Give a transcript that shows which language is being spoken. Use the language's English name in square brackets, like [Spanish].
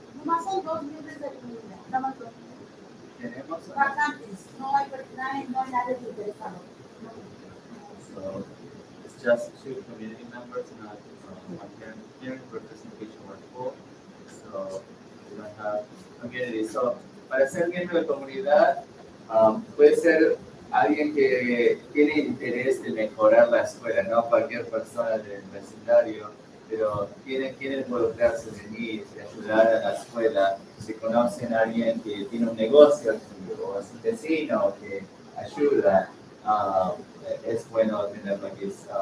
[Spanish] Nomás son 2 miembros de la comunidad. Nada más dos. Tenemos Vacantes, no hay nadie interesado. [English] So it's just 2 community members, not one hearing representation or full. So we don't have community. [Spanish] So para ser miembro de comunidad, puede ser alguien que tiene interés de mejorar la escuela, no cualquier persona del vecindario, pero quiere involucrarse, venir, ayudar a la escuela. Si conocen a alguien que tiene un negocio o es un vecino que ayuda, es bueno tenerlo aquí.